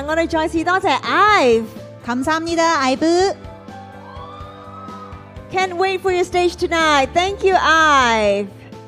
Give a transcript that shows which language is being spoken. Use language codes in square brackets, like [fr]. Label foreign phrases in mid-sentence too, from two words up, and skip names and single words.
[yue] 我哋再次多謝 IVE。 [ko] 감사합니다, 아이브. [en] Can't wait for your stage tonight. Thank you, IVE.